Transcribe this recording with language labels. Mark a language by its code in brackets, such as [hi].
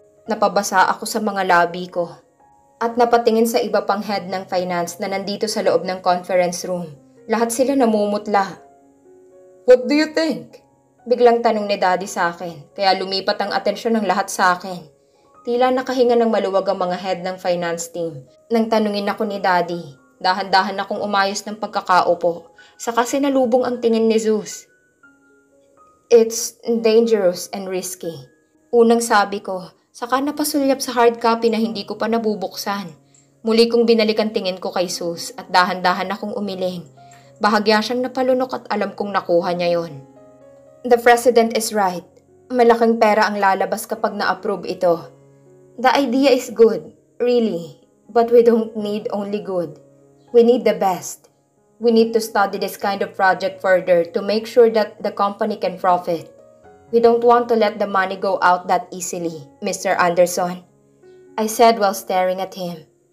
[tl] Napabasa ako sa mga labi ko. At napatingin sa iba pang head ng finance na nandito sa loob ng conference room. Lahat sila namumutla. [en] What do you think? [tl] Biglang tanong ni Daddy sa akin, kaya lumipat ang atensyon ng lahat sa akin. Tila nakahinga ng maluwag ang mga head ng finance team. Nang tanungin ako ni Daddy, dahan-dahan akong umayos ng pagkakaupo, saka sinalubong ang tingin ni Zeus. [en] It's dangerous and risky. [tl] Unang sabi ko, saka napasulyap sa hard copy na hindi ko pa nabubuksan. Muli kong binalik ang tingin ko kay Zeus at dahan-dahan akong umiling. Bahagya siyang napalunok at alam kong nakuha niya yon. [en] The president is right. [tl] Malaking pera ang lalabas kapag na-approve ito. [en] The idea is good, really. But we don't need only good. We need the best. We need to study this kind of project further to make sure that the company can profit. We don't want to let the money go out that easily, Mr. Anderson, I said while staring at him.